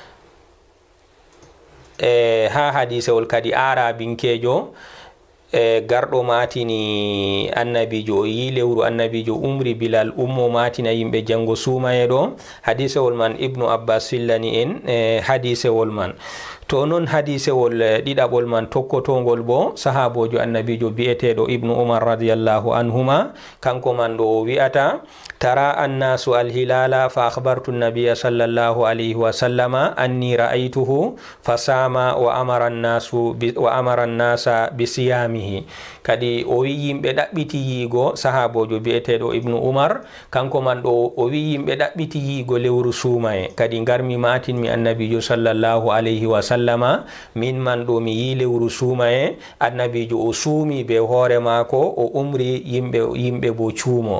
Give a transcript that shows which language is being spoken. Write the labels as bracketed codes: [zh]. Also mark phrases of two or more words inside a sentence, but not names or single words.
[ff] ha hadisewol kadi arabinkejo garɗo matini annabijo o yi lewru, annabijo umri bilal ummo matina yimɓe jango suuma e ɗo. hadisewol man ibnu abbas fillani en hadisewol man. to non hadisewol ɗiɗaɓol man tokkotongol bo sahabojo annabijo bi'eteɗo ibnu umar [ar] رضي الله عنهما [ff] kanko man ɗo o wi'ata [ar] تراءى الناس الهلال فأخبرت نبي صلى الله عليه وسلم أني رأيته فصام وأمر الناس بصيامه. [ff] kadi o wi yimɓe ɗaɓɓiti yiigo, sahabojo bi'eteɗo ibnu umar kanko man ɗo o wi yimɓe ɗaɓɓiti yiigo lewru suuma e, kadi garmi matinmi annabijo [ar] صلى الله عليه وسلم [ff] sallama min man ɗo mi yi lewru suumaye annabijo o suumi be hoore maako o umri yimɓe bo cuumo.